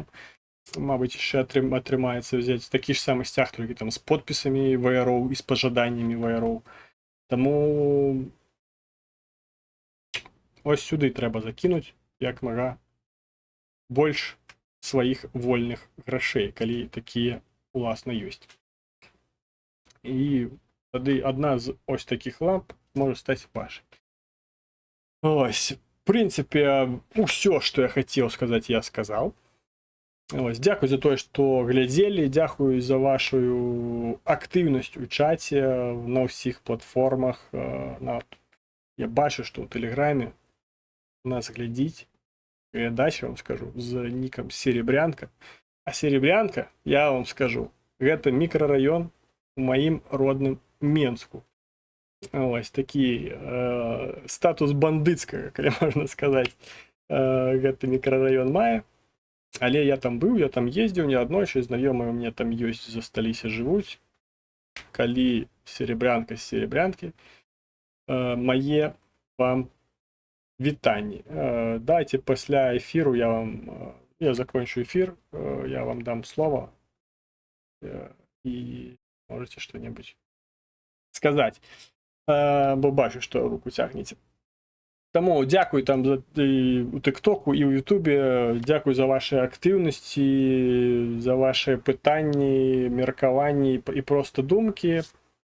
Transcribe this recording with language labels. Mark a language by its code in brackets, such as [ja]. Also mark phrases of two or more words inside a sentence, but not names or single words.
[be] Мабыць, яшчэ атрымаецца взяць такі ж самы сцяг, толькі там з подпісамі ваяроў і з пажаданнямі ваяроў. Таму ось сюды трэба закінуць як мага больш сваіх вольных грашэй, калі такія уласна ёсць. [uk] І тоді одна з ось таких ламп може стати вашою. Ось, в принципі, все, що я хотів сказати, я сказав. Ось, дякую за те, що глядели, дякую за вашу активність у чаті на всіх платформах. Я бачу, що у Телеграмі у нас глядіть. Я дальше вам скажу, з ніком Серебрянка. А Серебрянка, я вам скажу, [be] гэта мікрараён у маім родным Менску. Ось такі статус бандыцкага, калі можна сказаць, гэты мікрараён мае. Але я там быў, я там ездзіў неаднойчы, знаёмыя у мяне там ёсць, засталіся, жывуць. Калі Серебрянка з Серебрянкі, мае вам вітанні. Дайце пасля эфіру я закончу эфір, я вам дам слово і можете что-нибудь сказаць. Бо бачу, што руку цягнеце. Таму дзякуй там у тыктоку і ў ютубе, дзякуй за ваши актыўнасці, за ваши пытанні, меркаванні і проста думкі.